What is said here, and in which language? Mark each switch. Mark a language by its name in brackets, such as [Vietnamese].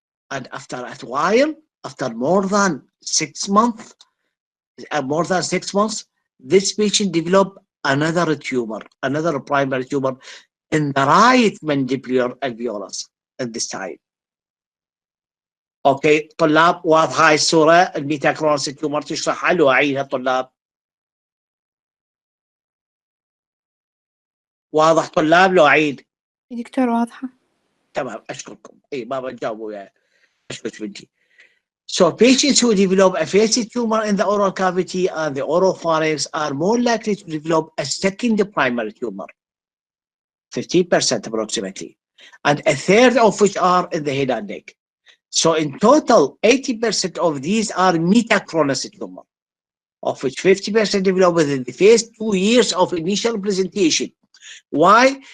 [English] And after a while, after more than 6 months, this patient developed another tumor, another primary tumor in the right mandibular alveolus at this time. [Arabic] اوكي طلاب، واضحه هاي الصوره الميتاكرونس تيومر تشرحها لو اعيدها طلاب؟ واضح طلاب لو اعيد؟ دكتور واضحة. تمام، اشكركم. اي بابا جاوبوا وياي، اشكرك بنتي. [English] So patients who develop a facet tumor in the oral cavity and the oropharynx are more likely to develop a second primary tumor, 15% approximately, and a third of which are in the head and neck. So in total, 80% of these are metachronous tumor, of which 50% develop within the first 2 years of initial presentation. Why?